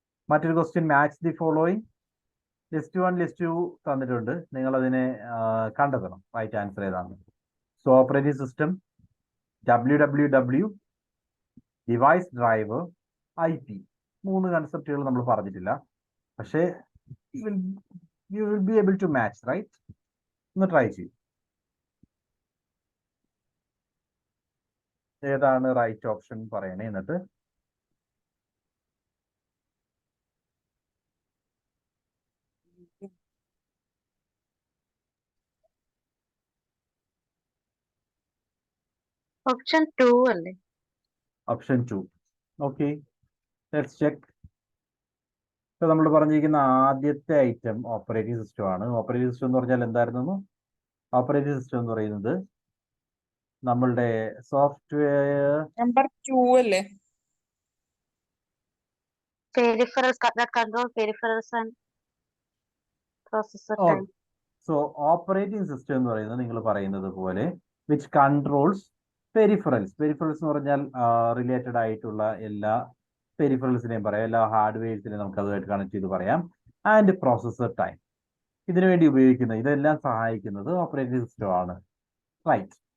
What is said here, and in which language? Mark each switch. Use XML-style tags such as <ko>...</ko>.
<ml>മറ്റൊരു question, match the following. List 1 list 2 തന്നിട്ടുണ്ട്, നിങ്ങൾ അതിനെ കണ്ടെത്തണം റൈറ്റ് ആൻസർ ഏതാണ്. So operating system, WWW, device driver, IP, 3 കൺസെപ്റ്റുകൾ നമ്മൾ പറഞ്ഞിട്ടില്ല.</ml> <en>പക്ഷേ you will be able to match, right?</en> <ml>ഒന്ന് ട്രൈ ചെയ്യും. ഏതാണ് റൈറ്റ് ഓപ്ഷൻ പറയണേ. എന്നിട്ട് ഓപ്ഷൻ 2 അല്ലേ?</ml> <en>Option 2. Okay, let's check.</en> <ml>ഇപ്പൊ നമ്മൾ പറഞ്ഞിരിക്കുന്ന ആദ്യത്തെ ഐറ്റം ഓപ്പറേറ്റിംഗ് സിസ്റ്റം ആണ്. ഓപ്പറേറ്റിംഗ് സിസ്റ്റം എന്ന് പറഞ്ഞാൽ എന്തായിരുന്നു? ഓപ്പറേറ്റിംഗ് സിസ്റ്റം എന്ന് പറയുന്നത് നമ്മളുടെ സോഫ്റ്റ്വെയർ നമ്പർ 2 അല്ലേ?</ml> <en>Peripherals that control peripherals and processor time.</en> <ml>So operating system എന്ന് പറയുന്നത് നിങ്ങൾ പറയുന്നത് പോലെ</ml> <en>Which controls peripherals.</en> <ml>പെരിഫറൽസ് എന്ന് പറഞ്ഞാൽ റിലേറ്റഡ് ആയിട്ടുള്ള എല്ലാ പെരിഫറൽസിനെയും പറയാം, എല്ലാ ഹാർഡ്വെയർസിനെയും നമുക്ക് അതുമായിട്ട് കണക്ട് ചെയ്ത് പറയാം. ആൻഡ് പ്രോസസർ ടൈം, ഇതിനു വേണ്ടി ഉപയോഗിക്കുന്ന ഇതെല്ലാം സഹായിക്കുന്നത് ഓപ്പറേറ്റിംഗ് സിസ്റ്റം ആണ്, റൈറ്റ്?</ml>